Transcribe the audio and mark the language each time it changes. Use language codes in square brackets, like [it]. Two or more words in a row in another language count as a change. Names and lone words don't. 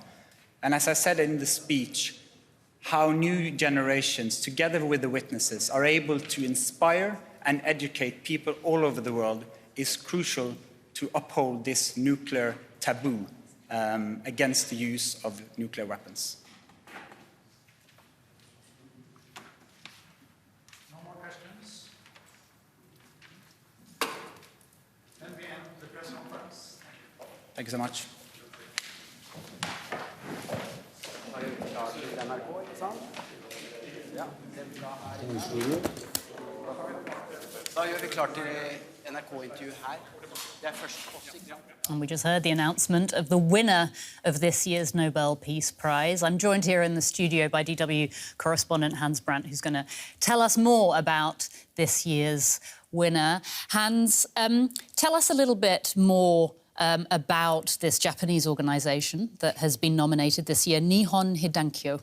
[en] And as I said in the speech, how new generations, together with the witnesses, are able to inspire and educate people all over the world is crucial to uphold this nuclear taboo against the use of nuclear weapons. No more questions? Then we end the press conference. Thank you so much. [no] Da gjør vi klart til NRK-intervju her. Det først også. [en] And we just heard the announcement of the winner of this year's Nobel Peace Prize. I'm joined here in the studio by DW correspondent Hans Brandt, who's going to tell us more about this year's winner. Hans, tell us a little bit more about this Japanese organisation that has been nominated this year, Nihon Hidankyo.